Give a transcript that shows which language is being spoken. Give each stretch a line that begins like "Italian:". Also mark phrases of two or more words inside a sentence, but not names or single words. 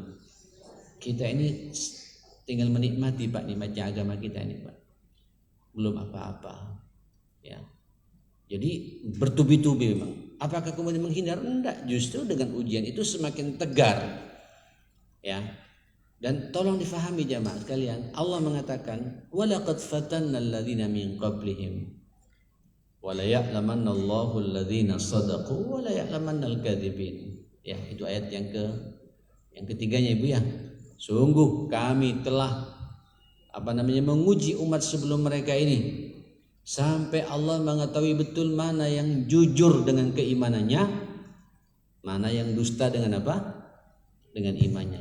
Indonesian: Kita ini tinggal menikmati Pak nikmatnya agama kita ini Pak. Belum apa-apa. Ya. Jadi bertubi-tubi memang. Apakah kemudian menghindar? Enggak, justru dengan ujian itu semakin tegar. Ya. Dan tolong difahami jamaah sekalian, Allah mengatakan,
Arabic: "ولقد فتنا الذين من قبلهم ولا يعلمن الله الذين صدقوا ولا يعلمن الكاذبين."
Indonesian: Ya, itu ayat yang ketiganya Ibu ya. Sungguh kami telah menguji umat sebelum mereka ini sampai Allah mengetahui betul mana yang jujur dengan keimanannya, mana yang dusta dengan dengan imannya.